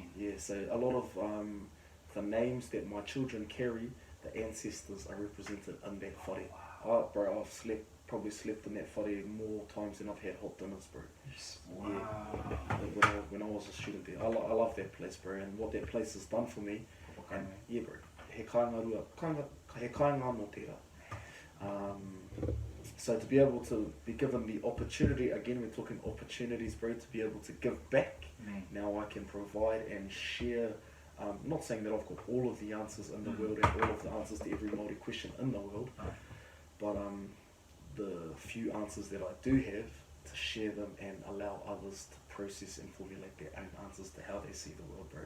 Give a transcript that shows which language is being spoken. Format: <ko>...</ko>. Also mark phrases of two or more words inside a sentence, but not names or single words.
<en>Yeah, so a lot of the names that my children carry, the ancestors are represented in that whare. Bro, I've probably slept in that whare more times than I've had hot dinners, bro. Wow. Yeah. When I was a student there. I love that place, bro, and what that place has done for me. And, yeah, bro.</en> <mi>He kāinga no tērā.</mi> <en>So to be able to be given the opportunity, again we're talking opportunities, bro, to be able to give back. Now I can provide and share. Not saying that I've got all of the answers in the world and all of the answers to every Māori question in the world, but the few answers that I do have, to share them and allow others to process and formulate their own answers to how they see the world, bro.</en>